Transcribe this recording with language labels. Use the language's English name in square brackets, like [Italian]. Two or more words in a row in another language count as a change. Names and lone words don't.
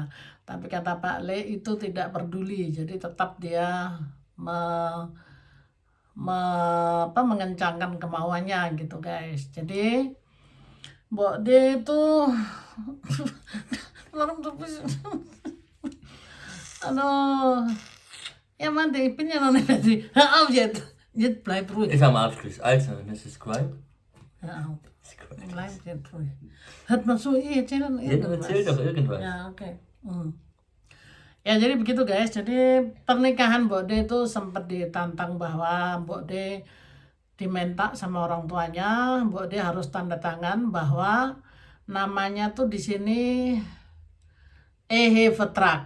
[Indonesian] Tapi kata Pak Le itu tidak peduli. Jadi tetap dia mengencangkan kemauannya gitu guys. Jadi Mbok D itu aduh, [Dutch] ja man, ik ben ja nog niet met die. [German] Hör auf jetzt. Jetzt bleib ruhig. Ist am Abschluss. Also, Mrs. Scribe. Hör auf. Scribe. Bleib jetzt ruhig. Hört mal so, erzählen Ja, dann erzähl doch irgendwas. [Indonesian] Ya, oke. Ya, jadi begitu guys. Jadi pernikahan Mbok D itu sempat ditantang bahwa Mbok D diminta sama orang tuanya, Mbok D harus tanda tangan bahwa namanya tuh di sini vertrag.